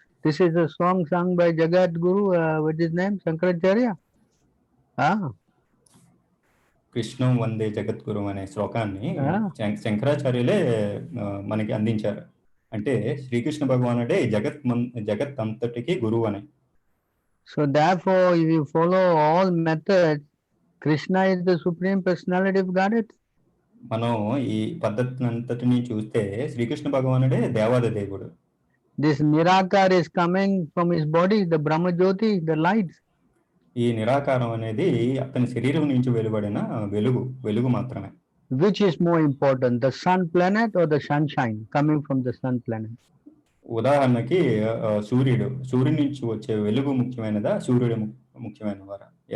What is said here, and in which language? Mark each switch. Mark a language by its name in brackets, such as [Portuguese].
[English] This is a song sung by Jagat Guru, what is his name? Shankaracharya. [Sanskrit] కృష్ణం వందే జగద్గురు [Telugu] అనే శ్లోకాన్ని శంకరాచార్యులే మనకి అందించారు. అంటే శ్రీకృష్ణ భగవానుడే జగత్ అంతటికి గురువు అని. [English] So therefore, if you follow all methods, Krishna is the supreme personality of Godhead. [Telugu] మనం ఈ పద్ధతిని అంతటిని చూస్తే శ్రీకృష్ణ భగవానుడే దేవాది దేవుడు. [English] This Nirakar is coming from his body, the Brahma Jyoti, the light. [Telugu] ఈ నిరాకారం అనేది అతని శరీరం నుంచి వెలువడిన వెలుగు మాత్రమే. [English] Which is more important, the sun planet or the sunshine coming from the sun planet? [Telugu] ఉదాహరణకి సూర్యుడి నుంచి వచ్చే వెలుగు ముఖ్యమైనదా, సూర్యుడు ముఖ్యమైనవారా?